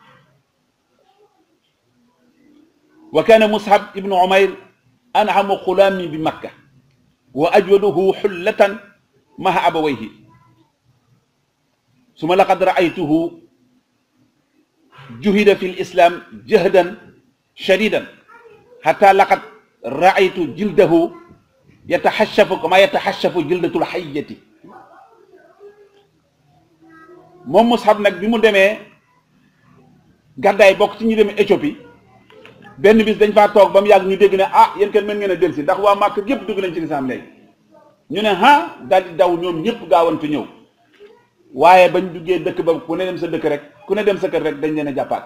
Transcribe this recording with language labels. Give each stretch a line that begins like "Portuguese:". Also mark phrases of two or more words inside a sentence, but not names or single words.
Arabic: وكان مصعب ابن عمير أنعم غلام بمكة وأجوده حلة مع أبويه، ثم لقد رأيته جهد في الإسلام جهدا شديدا حتى لقد رأيت جلده يتحشف كما يتحشف جلدة الحية.
Wolof: moom Mus'ab nag bi mu demee gàddaay bokk ci ñu demee Éthiopie, benn bis dañ faa toog ba mu yàgg ñu dégg ne ah yéen kenn mën ngeen a dellusi ndax waa Màkka yëpp dugg nañ ci lislaam léegi. ñu ne ah daal di daw ñoom ñëpp gaawantu ñëw, waaye bañ duggee dëkk ba ku ne dem sa dëkk rek ku ne dem sa kër rek dañ leen a jàppaat.